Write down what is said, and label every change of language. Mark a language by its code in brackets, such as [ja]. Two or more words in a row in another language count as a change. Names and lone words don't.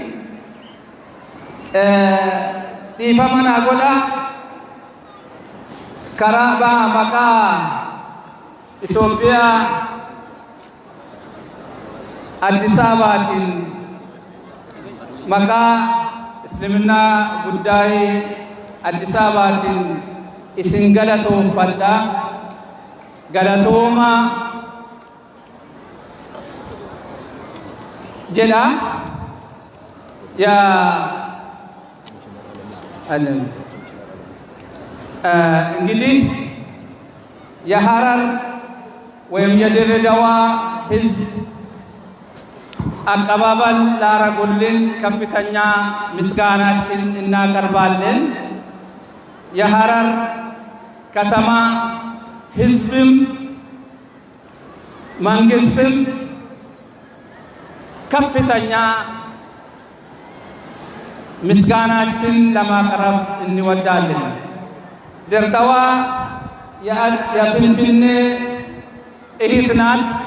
[om] dhiifama naa godhaa karaa maqaa Itoophiyaa Addis Ababaatiin maqaa Islaaminaa guddaa'ee Addis Ababaatiin isin galatoomfadha. Galatooma jedha [am] እንግዲህ የሐረር ወይም የድሬዳዋ ሕዝብ አቀባበል ላረጉልን ከፍተኛ ምስጋናችን እናቀርባለን። የሐረር ከተማ ሕዝብም መንግስትም ከፍተኛ ምስጋናችን ለማቅረብ እንወዳለን። ድሬዳዋ የፍንፍኔ እህት ናት።